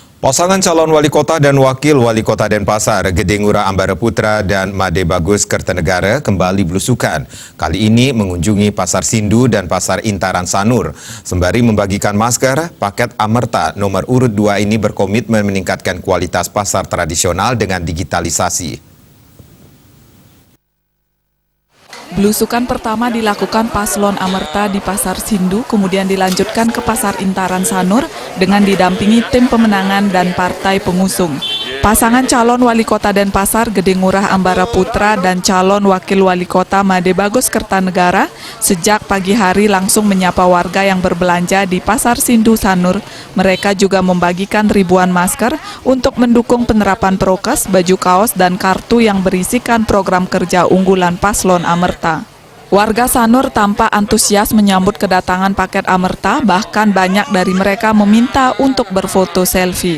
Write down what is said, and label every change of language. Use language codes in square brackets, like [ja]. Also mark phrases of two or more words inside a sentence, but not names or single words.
[id] Pasangan calon wali kota dan wakil wali kota Denpasar, Gede Ngurah Ambara Putra dan Made Bagus Kertanegara kembali belusukan. Kali ini mengunjungi Pasar Sindu dan Pasar Intaran Sanur. Sembari membagikan masker, paket Amerta nomor urut 2 ini berkomitmen meningkatkan kualitas pasar tradisional dengan digitalisasi. Belusukan pertama dilakukan Paslon Amerta di Pasar Sindu, kemudian dilanjutkan ke Pasar Intaran Sanur dengan didampingi tim pemenangan dan partai pengusung. Pasangan calon wali kota Denpasar Gede Ngurah Ambara Putra dan calon wakil wali kota Made Bagus Kertanegara sejak pagi hari langsung menyapa warga yang berbelanja di Pasar Sindu Sanur. Mereka juga membagikan ribuan masker untuk mendukung penerapan prokes, baju kaos, dan kartu yang berisikan program kerja unggulan Paslon Amerta. Warga Sanur tampak antusias menyambut kedatangan paket Amerta, bahkan banyak dari mereka meminta untuk berfoto selfie.